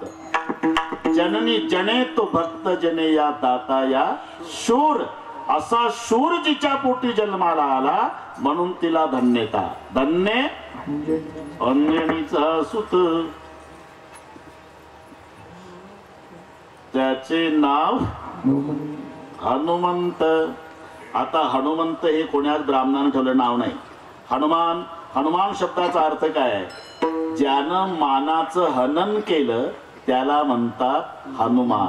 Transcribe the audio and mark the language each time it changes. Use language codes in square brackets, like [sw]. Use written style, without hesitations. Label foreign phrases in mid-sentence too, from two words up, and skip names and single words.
[hi] जननी जने तो भक्त जने या दाता या शूर. [mr] असा शूर जिच्या पोटी जन्माला आला म्हणून तिला धन्यता. धन्य अंजनीचा सुत, त्याचे नाव हनुमंत. आता हनुमंत हे कोण्याच ब्राह्मणाने ठेवलं नाव नाही. हनुमान, हनुमान शब्दाचा अर्थ काय आहे? ज्यानं मानाचं हनन केलं त्याला म्हणतात हनुमान.